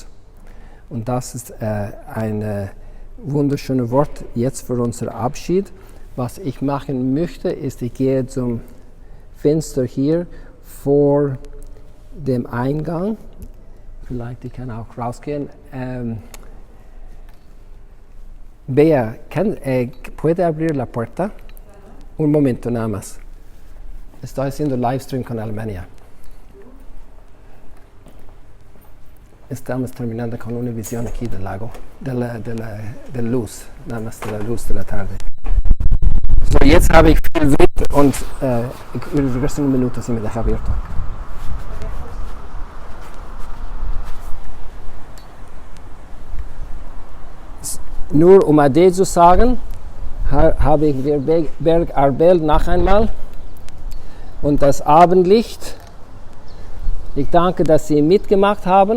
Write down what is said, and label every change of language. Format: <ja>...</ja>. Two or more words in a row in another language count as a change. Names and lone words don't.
<de>Und das ist ein wunderschönes Wort jetzt für unseren Abschied. Was ich machen möchte, ist, ich gehe zum Fenster hier vor dem Eingang. Vielleicht die kann auch rausgehen.</de> <es>Bea, ¿puede abrir la puerta? Un momento nada más. Estoy haciendo</es> <en>live stream</en> <es>con Alemania. Estamos terminando con una visión aquí del lago, de la luz, nada más de la luz de la tarde.</es> <de>So, jetzt habe ich viel Wind und ich</de> <es>regreso en un minuto si me deja abierto.</es> <de>Nur um Ade zu sagen, habe ich den Berg Arbel noch einmal und das Abendlicht. Ich danke, dass Sie mitgemacht haben.</de>